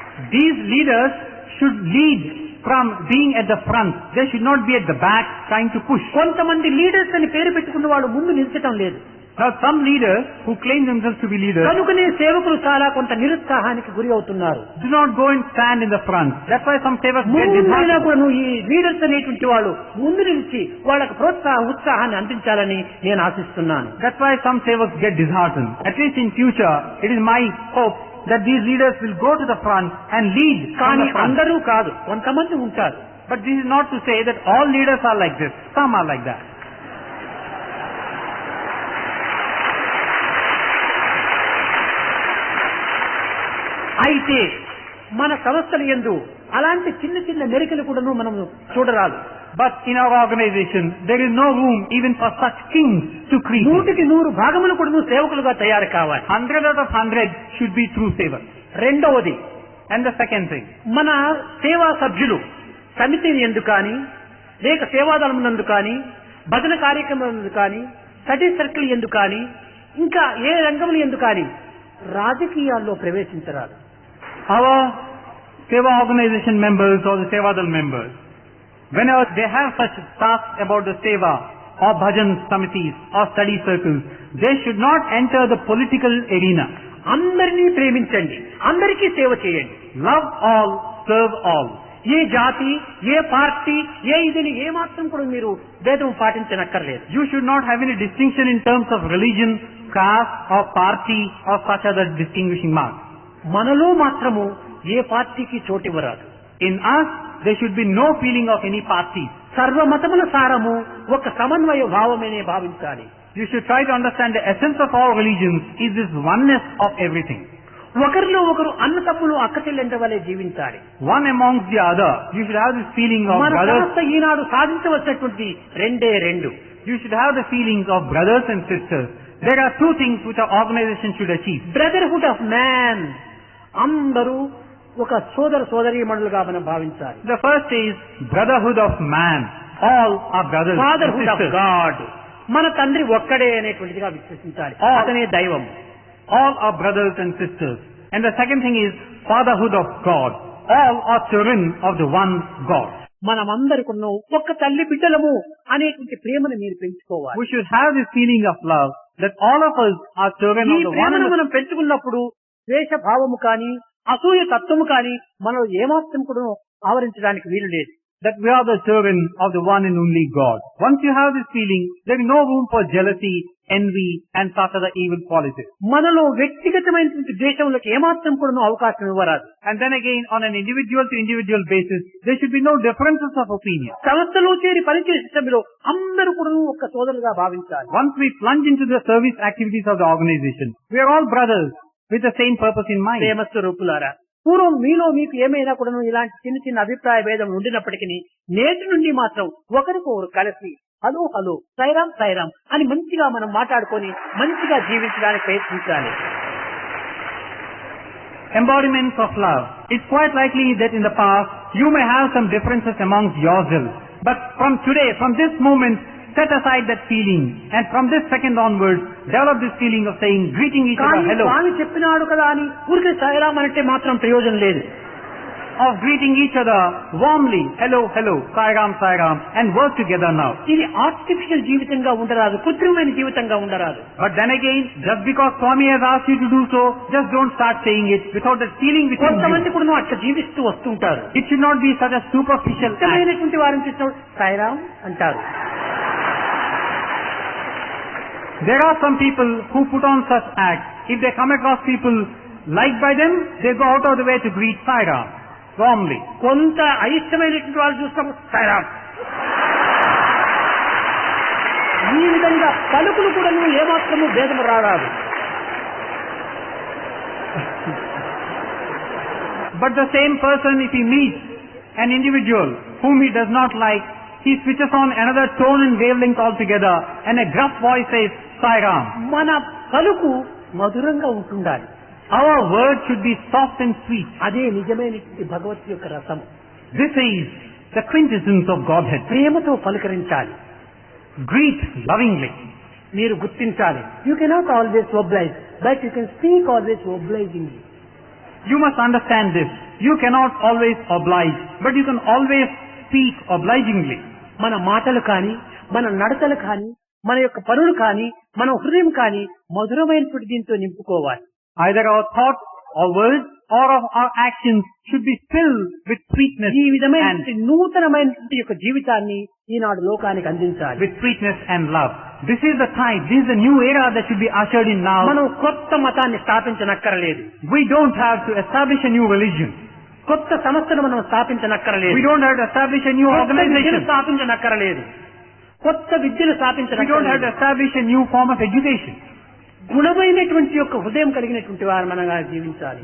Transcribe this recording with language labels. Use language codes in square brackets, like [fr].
[en] These leaders should lead from being at the front. They should not be at the back trying to push. [te] కొంతమంది leaders అని పేరు పెట్టుకున్న వాళ్ళు ముందు నిల్చటం లేదు. [en] Now some leaders who claim themselves to be leaders [te] కనుకనే సేవకులు చాలా కొంత నిరుత్సాహానికి గురి అవుతున్నారు. [en] do not go and stand in the front. That's why some savers get [te] ముందుైనా [en] disheartened. [te] కూడా ఈ లీడర్స్ అనేటువంటి వాళ్ళు ముందు నిలిచి వాళ్ళకు ఉత్సాహాన్ని అందించాలని నేను ఆశిస్తున్నాను. [en] That's why some savers get disheartened. At least in future, it is my hope that these leaders will go to the front and lead from [te] కానీ [en] the front. [te] అందరూ కాదు, కొంతమంది ఉంటారు. [en] But this is not to say that all leaders are like this. Some are like that. [te] అయితే మన సంస్థల యందు అలాంటి చిన్న చిన్న మెరికలు కూడాను మనం చూడరాదు. [en] But in our organization, there is no room even for such kings to creep. [te] 100కి 100 భాగములు కూడాను సేవకులుగా తయారు కావాలి. [en] 100 out of 100 should be true savers. [te] రెండవది, [en] And the second thing, [te] మన సేవా సభ్యులు సమితి యందు కానీ, లేక సేవాదళం నందు కానీ, భజన కార్యక్రమం నందు కానీ, స్టడీ సర్కిల్ యందు కానీ, ఇంకా ఏ రంగముల యందు కానీ రాజకీయాల్లో ప్రవేశించరాదు. [en] our Seva organization members or the Sevadal members, whenever they have such tasks about the Seva or bhajan samitis or study circles, they should not enter the political arena. [te] అందరినీ ప్రేమించండి, అందరికీ సేవ చేయండి. [en] Love all, serve all. [te] ఏ జాతి, ఏ party, ఏ ఇదిని ఏ మాత్రం కూడా మీరు భేదం పాటించనక్కర్లేదు. [en] You should not have any distinction in terms of religion, caste or party or such other distinguishing marks. [te] మనలో మాత్రము ఏ పార్టీకి చోటివ్వరాదు. [en] In us, there should be no feeling of any party. [te] సర్వమతముల సారము ఒక సమన్వయ భావమనే భావించాలి. [en] You should try to understand the essence of all religions is this oneness of everything. [te] ఒకరిలో ఒకరు అన్న తమ్ములు అక్క చెల్లెంట వలె జీవించాలి. [en] One amongst the other, you should have this feeling of [te] మన [en] brothers. [te] సంస్థ ఈనాడు సాధించవలసినటువంటి రెండే రెండు. [en] You should have the feelings of brothers and sisters. There are two things which our organization should achieve. Brotherhood of man, [te] అందరూ ఒక సోదరీమణులుగా మనం భావించాలి. [en] The first is brotherhood of man. All are brothers and fatherhood of sisters. [te] God, మన తండ్రి ఒక్కడే అనేటువంటిదిగా విశ్వసించాలి. అతనే దైవం. [en] All are brothers and sisters. And the second thing is fatherhood of God. All are children of the one God. [te] మనమందరికున్న ఒక్క తల్లి బిడ్డలము అనేటువంటి ప్రేమను మీరు పెంచుకోవాలి. [en] We should have this feeling of love that all of us are children [te] ఈ [en] of the one [te] ప్రేమను [en] and the [te] మనం పెంచుకున్నప్పుడు ద్వేష భావము కానీ, అసూయ తత్వము కానీ మనలో ఏమాత్రం కూడా ఆవరించడానికి వీలు లేదు. [en] that we are the children of the one and only God. Once you have this feeling, there is no room for jealousy, envy and such other evil qualities. [te] మనలో వ్యక్తిగతమైనటువంటి ద్వేషములకు ఏమాత్రం కూడా అవకాశం ఇవ్వరాదు. [en] And then again, on an individual to individual basis, there should be no differences of opinion. [te] సంస్థలో చేరి పనిచేసే సమయంలో అందరూ కూడా ఒక సోదరులుగా భావించాలి. [en] Once we plunge into the service activities of the organization, we are all brothers with the same purpose in mind. [te] ప్రేమ స్వరూపులారా, పూర్వం మీలో మీకు ఏమైనా కూడా ఇలాంటి చిన్న చిన్న అభిప్రాయ భేదం ఉండినప్పటికీ నేటి నుండి మాత్రం ఒకరికొకరు కలిసి హలో హలో సైరామ్ సైరామ్ అని మంచిగా మనం మాట్లాడుకొని మంచిగా జీవించడానికి ప్రయత్నించాలి. [en] Embodiments of love. It's quite likely that in the past you may have some differences amongst yourselves. But from today, from this moment, set aside that feeling. And from this second onwards, develop this feeling of saying, greeting each [te] కానీ [en] other, hello. [te] స్వామి చెప్పినాడు కదా అని ఊరికే సైరామ్ అంటే మాత్రం ప్రయోజనం లేదు. [en] Of greeting each other warmly, hello, hello, Sairam, Sairam, and work together now. [te] ఇది ఆర్టిఫిషియల్ జీవితంగా ఉండరాదు, కృత్రిమైన జీవితంగా ఉండరాదు. [en] But then again, just because Swami has asked you to do so, just don't start saying it without that feeling within you. [te] కొంతమంది కూడా అట్లా జీవిస్తూ వస్తుంటారు. [en] It should not be such a superficial act. [te] ఇష్టమైనటువంటి వారిని చూసినప్పుడు సైరామ్ అంటారు. [en] There are some people who put on such acts. If they come across people liked by them, they go out of the way to greet Sai Ram warmly. [te] కొంత అయిష్టమైనటువంటి వాళ్ళు చూసినప్పుడు సాయిరామ్. ఈ విధంగా పలుకులు కూడా ఏమాత్రము భేదము రారాదు. [en] But the same person, if he meets an individual whom he does not like, he switches on another tone and wavelength altogether, and a gruff voice says, Sai Ram. [te] మన పలుకు మధురంగా ఉంటుండాలి. [en] Our word should be soft and sweet. [te] అదే నిజమైనటువంటి భగవత్ యొక్క రసం. [en] This is the quintessence of Godhead. [te] ప్రేమతో పలకరించాలి. [en] Greet lovingly. [te] మీరు గుర్తించాలి. [en] You cannot always oblige, but you can speak always obligingly. You must understand this. You cannot always oblige, but you can always speak obligingly. [te] మన మాటలు కానీ, మన నడతలు కానీ, మన యొక్క పనులు కానీ, మన హృదయం కానీ మధురమైనటువంటి దీంతో నింపుకోవాలి. [en] Either our thoughts or words or of our actions should be filled with sweetness [te] ఈ విధమైన [en] and [te] నూతనమైనటువంటి యొక్క జీవితాన్ని ఈనాడు లోకానికి అందించాలి. [en] with sweetness and love. This is the time, this is the new era that should be ushered in now. [te] మనం కొత్త మతాన్ని స్థాపించనక్కరలేదు. [en] We don't have to establish a new religion. [te] కొత్త సంస్థను మనం స్థాపించనక్కరలేదు. [en] We don't have to establish a new organization. [te] స్థాపించనక్కరలేదు. కొత్త విద్యను [en] We don't have to [te] స్థాపించనక్కరలేదు. [en] establish a new form of education. [te] గుణమైనటువంటి యొక్క హృదయం కలిగినటువంటి వారు మనగా జీవించాలి.